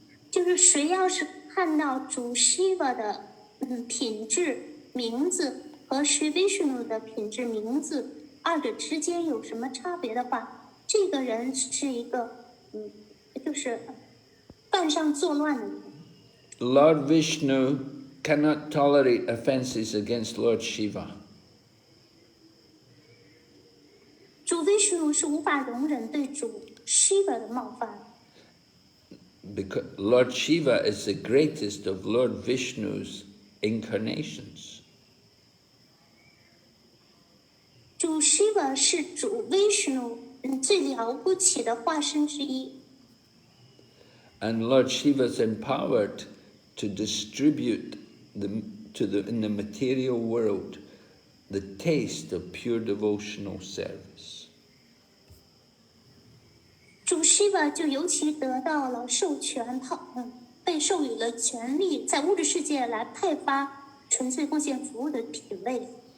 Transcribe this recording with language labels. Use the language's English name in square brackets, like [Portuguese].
[Chinese] 就是谁要是看到主 Shiva 的品质名字和Sri Vishnu 的品质名字二者之间有什么差别的话，这个人是一个就是犯上作乱的人。 [English] Lord Vishnu cannot tolerate offenses against Lord Shiva. [Chinese] 主 Vishnu 是无法容忍对主 Shiva 的冒犯。 [English] Because Lord Shiva is the greatest of Lord Vishnu's incarnations. [Chinese] 主 Shiva 是主 Vishnu 最了不起的化身之一。 [English] And Lord Shiva is empowered to distribute in the material world the taste of pure devotional service. [Chinese] 主 Shiva 就尤其得到了授权，被授予了权利，在物质世界来派发纯粹贡献服务的品位。